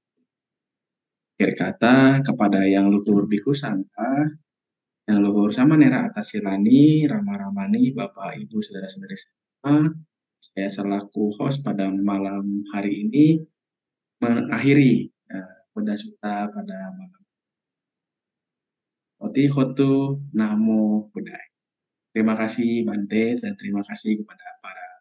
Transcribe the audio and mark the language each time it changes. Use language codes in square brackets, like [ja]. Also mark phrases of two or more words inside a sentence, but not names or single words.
[id] Akhir kata kepada yang luhur biku sangka, yang luhur sama nera atas silani, rama-ramani, Bapak Ibu saudara-saudari semua, saya selaku host pada malam hari ini mengakhiri bedah suta pada malam. [pi] Oti hotu namo buddhaya. [id] Terima kasih Bante dan terima kasih kepada para.